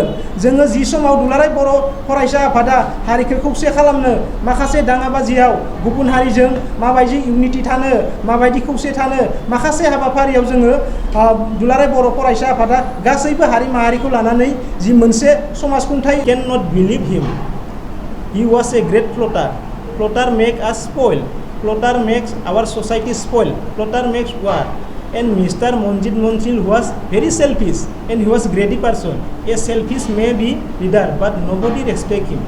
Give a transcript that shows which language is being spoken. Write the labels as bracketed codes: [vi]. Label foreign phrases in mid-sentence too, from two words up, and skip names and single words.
[brx] जोङो जि समाव दुलाराय बर' फरायसा आफादा हारिखौ खौसे खालामनो माखासे दाङाबाजियाव गुबुन हारिजों माबायदि इउनिटि थानो, माबायदि खौसे थानो माखासे हाबाफारियाव जोङो दुलाराय बर' फरायसा आफादा गासैबो हारि माहारिखौ लानानै जि मोनसे समाजखुंथाय [en] cannot believe him. He was a great plotter. Plotter make us spoil. Plotter makes our society spoil. Plotter makes war. And Mr. Monjil was very selfish and he was a greedy person. A selfish may be leader but nobody respect him.